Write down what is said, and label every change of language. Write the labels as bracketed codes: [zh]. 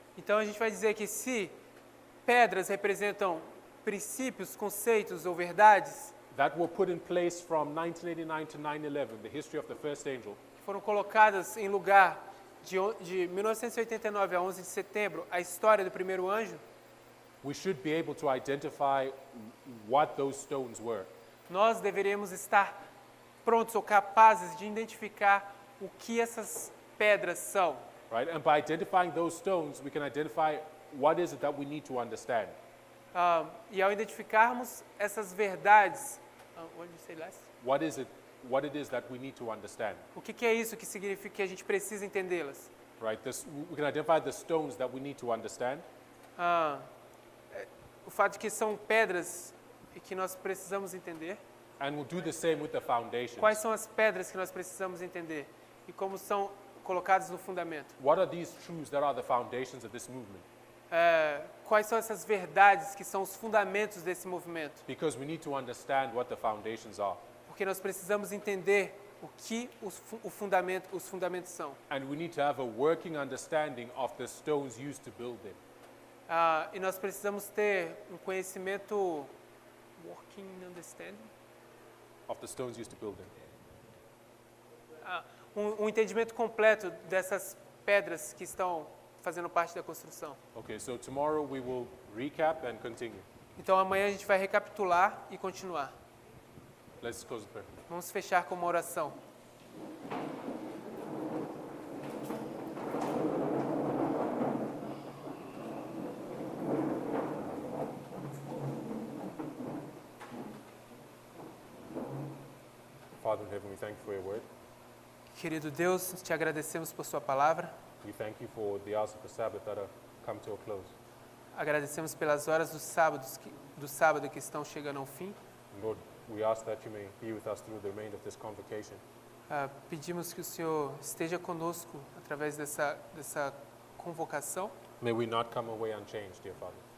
[pt] Então, a gente vai dizer que se pedras representam princípios, conceitos ou verdades [en] that were put in place from 1989 to 9/11, the history of the first angel, [pt] que foram colocadas em lugar de 1989 a 11 de setembro, a história do primeiro anjo, [en] we should be able to identify what those stones were. [pt] nós deveríamos estar prontos ou capazes de identificar o que essas pedras são. [en] Right? And by identifying those stones, we can identify what is it that we need to understand. [pt] E ao identificarmos essas verdades, [en] what did you say last? What it is that we need to understand. [pt] O que é isso que significa que a gente precisa entendê-las? [en] Right? We can identify the stones that we need to understand, [pt] O fato de que são pedras e que nós precisamos entender. [en] and we'll do the same with the foundations. [pt] Quais são as pedras que nós precisamos entender e como são colocadas no fundamento? [en] What are these truths that are the foundations of this movement? [pt] Quais são essas verdades que são os fundamentos desse movimento? [en] Because we need to understand what the foundations are. [pt] Porque nós precisamos entender o que os fundamentos são. [en] And we need to have a working understanding of the stones used to build them. [pt] E nós precisamos ter um conhecimento, [en] working understanding, Of the stones used to build them. [pt] um entendimento completo dessas pedras que estão fazendo parte da construção. [en] Okay, so tomorrow we will recap and continue. [pt] Então amanhã a gente vai recapitular e continuar. [en] Let's close the prayer. [pt] Vamos fechar com uma oração. [en] Father in heaven, we thank you for your word. [pt] Querido Deus, te agradecemos por sua palavra. [en] We thank you for the hours of the Sabbath that have come to a close. [pt] Agradecemos pelas horas do sábado que estão chegando ao fim. [en] Lord, we ask that you may be with us through the remainder of this convocation. [pt] Pedimos que o Senhor esteja conosco através dessa convocação. [en] May we not come away unchanged, dear Father.